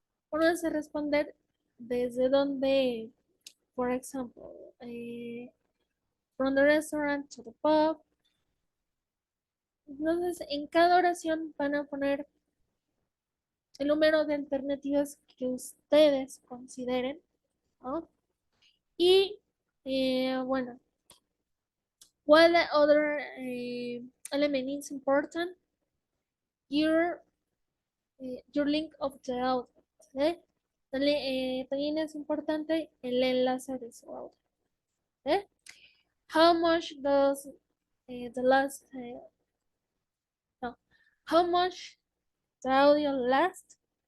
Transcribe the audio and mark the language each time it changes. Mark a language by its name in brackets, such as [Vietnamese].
[Spanish] Formas de responder desde donde, por ejemplo, from the restaurant to the pub. Entonces, en cada oración van a poner el número de alternativas que ustedes consideren, ¿no? [English] Y bueno, what other element is important? Your, your link of the audio. ¿Sí? [Spanish] También es importante el enlace de su audio. ¿Sí? [English] How much does the last, no, how much the audio last?